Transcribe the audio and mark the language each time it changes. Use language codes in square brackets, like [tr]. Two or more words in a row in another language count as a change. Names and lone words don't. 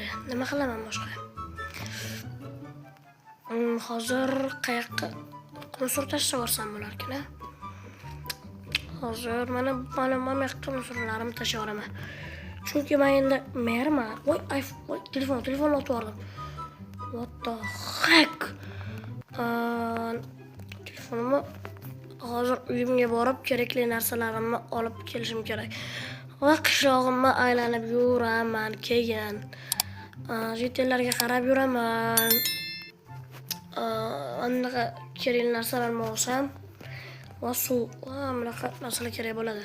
[uz] Nima qilaman boshqa? Hozir qayoqqa musor tashlab yuborsam bo'larkan. Hozir mana yoqqa musorlarimni tashlab yuboraman. Chunki men endi merman. Voy, telefon otib yubordim. [en] What the heck? [uz] Telefonimni hozir uyimga borib kerakli narsalarimni olib kelishim kerak. Va qishlog'imni aylanib yuraman keyin. Jitellarga qarab yuraman. Anaqa kerakli narsalarni olsam, va suv, bunaqa narsalar kerak bo'ladi.